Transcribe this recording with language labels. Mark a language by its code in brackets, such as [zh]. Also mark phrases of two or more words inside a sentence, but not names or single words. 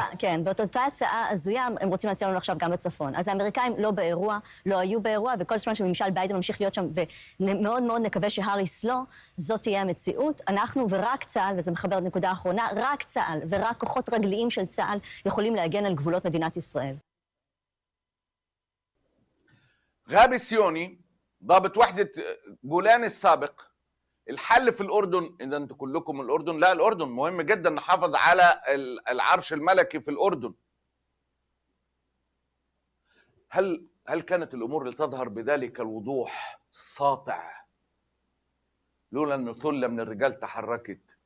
[he] כן, ואת אותה הצעה הזויה, הם רוצים להציע לנו עכשיו גם בצפון. אז האמריקאים לא באירוע, לא היו באירוע, וכל זמן שממשל ביידן ממשיך להיות שם, ומאוד מאוד נקווה שהאריס לא, זאת תהיה המציאות. אנחנו ורק צה"ל, וזה מחבר את נקודה האחרונה, רק צה"ל ורק כוחות רגליים של צה"ל יכולים להגן על גבולות מדינת ישראל. [ar] غابي سيوني ضابط وحدة جولان السابق: الحل في الأردن، إذا أنتوا كلكم من الأردن، لا الأردن مهم جدا نحافظ على العرش الملكي في الأردن. هل كانت الأمور لتظهر بذلك الوضوح الساطع لولا أن ثلة من الرجال تحركت؟